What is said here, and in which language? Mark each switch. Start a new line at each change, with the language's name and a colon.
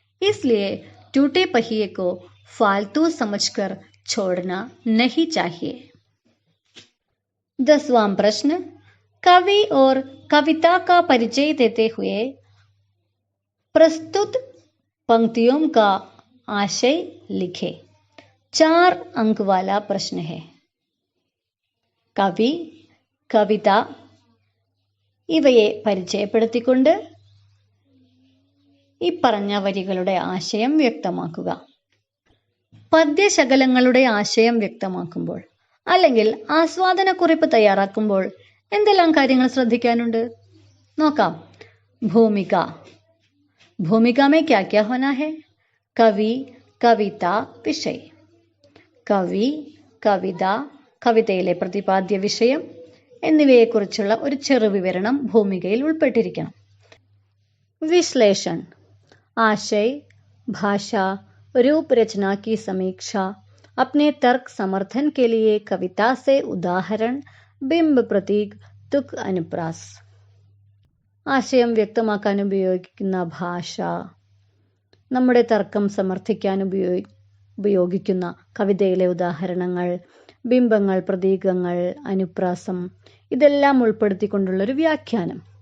Hindi: इसलिए टूटे पहिए को फालतू समझकर छोड़ना नहीं चाहिए. 10वां प्रश्न. कवि और कविता का परिचय देते हुए प्रस्तुत पंक्तियों का आशय लिखे. 4 अंक वाला प्रश्न है.
Malayalam: कवि, കവിത ഇവയെ പരിചയപ്പെടുത്തിക്കൊണ്ട് ഈ പറഞ്ഞ വരികളുടെ ആശയം വ്യക്തമാക്കുക. പദ്യശകലങ്ങളുടെ ആശയം വ്യക്തമാക്കുമ്പോൾ അല്ലെങ്കിൽ ആസ്വാദനക്കുറിപ്പ് തയ്യാറാക്കുമ്പോൾ എന്തെല്ലാം കാര്യങ്ങൾ ശ്രദ്ധിക്കാനുണ്ട്? നോക്കാം. ഭൂമിക.
Hindi: ഭൂമിക में क्या क्या होना है? കവി, കവിത, വിഷയ.
Malayalam: കവി, കവിത, കവിതയിലെ പ്രതിപാദ്യ വിഷയം എന്നിവയെക്കുറിച്ചുള്ള ഒരു ചെറു വിവരണം ഭൂമികയിൽ ഉൾപ്പെട്ടിരിക്കണം.
Hindi: വിശ്ലേഷൺ, आशय, भाषा, रूप रचना की समीक्षा, अपने तर्क समर्थन के लिए कविता से उदाहरण, बिंब, प्रतीक, तुक, अनुप्रास.
Malayalam: ആശയം വ്യക്തമാക്കാൻ ഉപയോഗിക്കുന്ന ഭാഷ, നമ്മുടെ തർക്കം സമർത്ഥിക്കാൻ ഉപയോഗിക്കുന്ന കവിതയിലെ ഉദാഹരണങ്ങൾ, ബിംബങ്ങൾ, പ്രതീകങ്ങൾ, അനുപ്രാസം, ഇതെല്ലാം ഉൾപ്പെടുത്തിക്കൊണ്ടുള്ളൊരു വ്യാഖ്യാനം.